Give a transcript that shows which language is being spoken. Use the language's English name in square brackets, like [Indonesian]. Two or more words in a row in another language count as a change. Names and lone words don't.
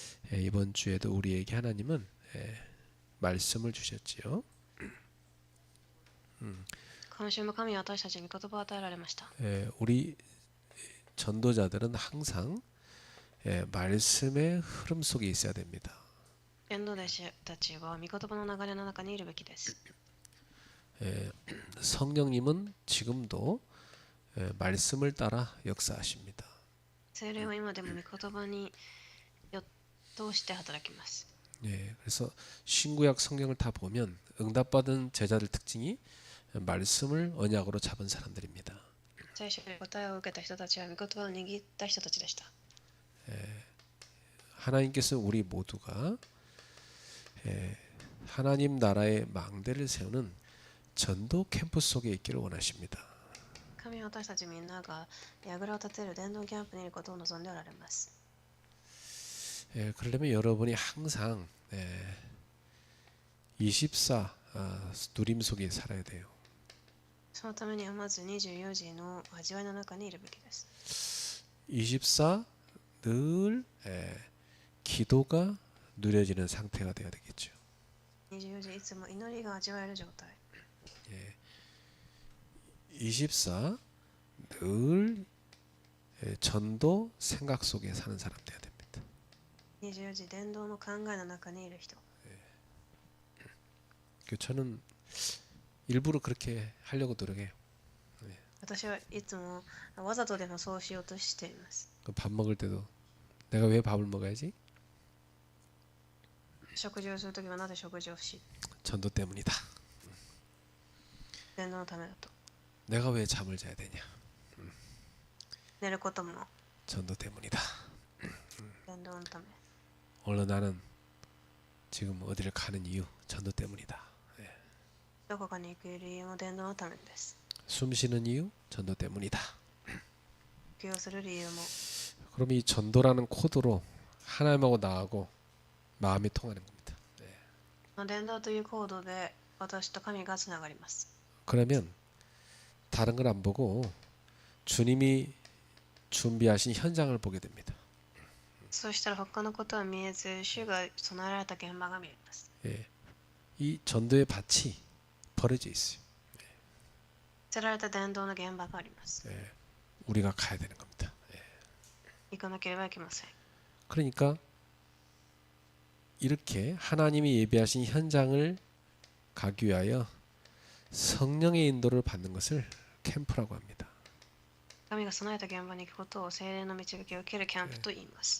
[Korean] 이번 주에도 우리에게 하나님은 말씀을 주셨지요. [Japanese] 今週も神は私たちに御言葉を与えられました。 [Korean] 우리 전도자들은 항상 말씀의 흐름 속에 있어야 됩니다. [Japanese] 伝道弟子たちは御言葉の流れの中にいるべきです。 [Korean] 성령님은 지금도 말씀을 따라 역사하십니다. [Japanese] 聖霊は今でも御言葉に通して働きます。 [Korean] 그래서 신구약 성경을 다 보면 응답받은 제자들 특징이 말씀을 언약으로 잡은 사람들입니다. [Japanese] 聖書で答えを受けた人たちは御言葉を握った人たちでした。 [Korean] 하나님께서 우리 모두가 하나님 나라의 망대를 세우는 전도 캠프 속에 있기를 원하십니다. [Japanese] 神は私たちみんなが櫓を立てる伝道キャンプにいることを望んでおられます。 [Korean] 그러려면 여러분이 항상 24 누림 속에 살아야 돼요. [Japanese] そのためにはまず24時の味わいの中にいるべきです。 [Korean] 24 늘 기도가 누려지는 상태가 되어야 되겠죠. [Japanese] 24 時いつも祈りが味わえる状態。 [Korean] 24 늘 전도 생각 속에 사는 사람 되어야 됩니다. [Japanese] 24 時伝道の考えの中にいる人。 [Korean] 저는 일부러 그렇게 하려고 노력해요. [Japanese] 私はいつもわざとでもそうしようとしています。 [Korean] 밥 먹을 때도 내가 왜 밥을 먹어야지? [Japanese] 食事をするときはなぜ食事をし、 [Korean] 전도 때문이다. [Japanese] 伝道のためだと。 [Korean] 내가 왜 잠을 자야 되냐? [Japanese] 寝ることも [Korean] 전도 때문이다. [Japanese] 伝道のため。 [Korean] 오늘 나는 지금 어디를 가는 이유 전도 때문이다. [Japanese] どこかに行く理由も伝道のためです。 [Korean] 숨 쉬는 이유 전도 때문이다. [Japanese] 呼吸をする理由も。 [Korean] 그럼 이 전도라는 코드로 하나님하고 나하고 마음이 통하는 겁니다. [Japanese] 伝道というコードで私と神がつながります。 [Korean] 그러면 다른 걸 안 보고 주님이 준비하신 현장을 보게 됩니다. [Japanese] そうしたら他のことは見えず、主が備えられた現場が見えます。 [Korean] 이 전도의 밭이 버려져 있어요. [Japanese] 捨てられた伝道の現場があります。 [Korean] 우리가 가야 되는 겁니다. [Japanese] 行かなければいけません。 [Korean] 그러니까 이렇게 하나님이 예비하신 현장을 가기 위하여 성령의 인도를 받는 것을 캠프라고 합니다. [Japanese] 神が備えた現場に行くことを聖霊の導きを受けるキャンプと言います。